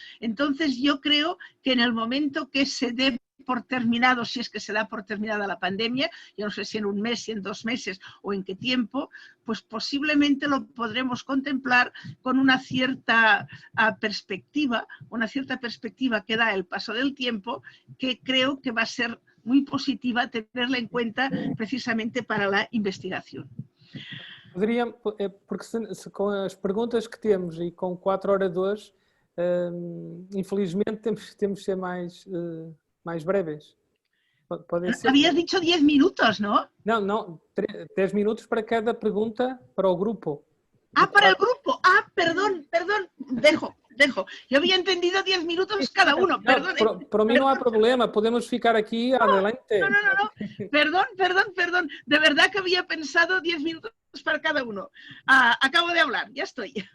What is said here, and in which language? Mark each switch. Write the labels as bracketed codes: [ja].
[es] Entonces, yo creo que en el momento que se dé por terminado, si es que se da por terminada la pandemia, yo no sé si en un mes, si en 2 meses o en qué tiempo, pues posiblemente lo podremos contemplar con una cierta perspectiva que da el paso del tiempo, que creo que va a ser muy positiva tenerla en cuenta precisamente para la investigación. [pt] Poderíamos, porque com as perguntas que temos e com 4 oradores, infelizmente temos que ser mais breves. Pode ser? [es] Habías dicho 10 minutos, ¿no? [pt] Não, 10 minutos para cada pergunta para o grupo. [es] Ah, para el grupo. Ah, perdón, dejo. Yo había entendido 10 minutos cada uno, perdón. Para mí no hay problema, podemos ficar aquí adelante. No. Perdón. De verdad que había pensado 10 minutos para cada uno. Acabo de hablar, ya estoy.